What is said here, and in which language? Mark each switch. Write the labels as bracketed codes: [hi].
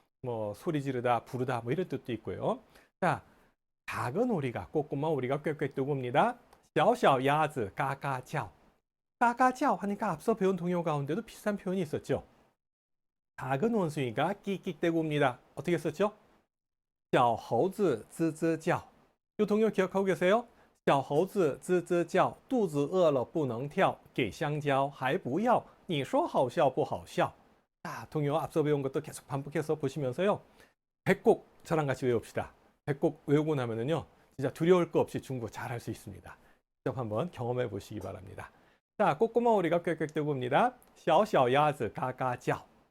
[ko] 뭐 소리 지르다, 부르다 뭐 이런 뜻도 있고요. 자, 작은 오리가 꼬꼬마 오리가 꽥꽥 뜨고 옵니다. [zh] 小小鸭子 [ko] 까까짜오. 까까짜오 하니까 앞서 배운 동요 가운데도 비슷한 표현이 있었죠. 작은 원숭이가 끽끽대고 옵니다. 어떻게 썼죠? [zh] 小猴子吱吱叫. [ko] 이 동요 기억하고 계세요? [zh] 小猴子吱吱叫肚子饿了不能跳给香蕉还不要你说好笑不好笑. [ko] 자, 동요 앞서 배운 것도 계속 반복해서 보시면서요. 배꼽 저랑 같이 외웁시다. 배꼽 외우고 나면은요. 진짜 두려울 거 없이 중국어 잘할 수 있습니다. 직접 한번 경험해 보시기 바랍니다. 자, 꼬꼬마 오리가 꽥꽥대고 옵니다. [zh] 小小鸭子嘎嘎叫.